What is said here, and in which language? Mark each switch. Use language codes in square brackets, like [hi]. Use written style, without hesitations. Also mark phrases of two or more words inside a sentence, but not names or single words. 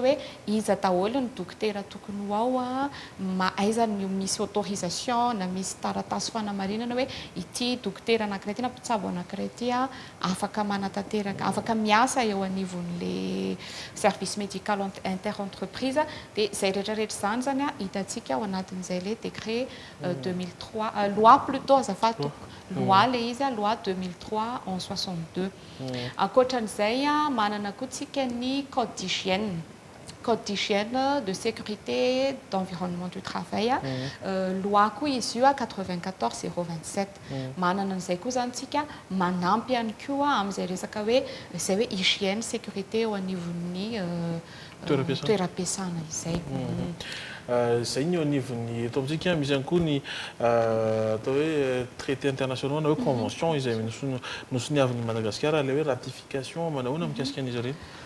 [mg] hoe iza daholo ny dokotera tokony ho ao aiza ny misy autorisation na misy taratasy fanamarinana hoe ity dokotera anankiray ty na mpitsabo anankiray ty afaka manatanteraka afaka miasa eo anivon'le [fr] service médical interentreprise [mg] dia zay rehetrarehetra zany zany hitantsika ao anatin'izay [fr] le décret 2003 loi plutôt [mg] azafady loi le izy loi 2003/62 ankoatran'izay manana koa tsika ny code [fr] d'hygiène de sécurité d'environnement du travail [mg] loi koa izy io 94/027 manana an'izay koa zany tsika manampy ihany koa amin'izay resaka hoe izay hoe [fr] hygiène sécurité [mg] eo anivon'ny toeram-piasana izay zay ny eo anivony eto amintsika misy ihany koa ny atao hoe [fr] traité international [mg] na hoe convention izay nosoniavin'ny Madagasikara ilay hoe ratification manahoana mikasika an'izy ireny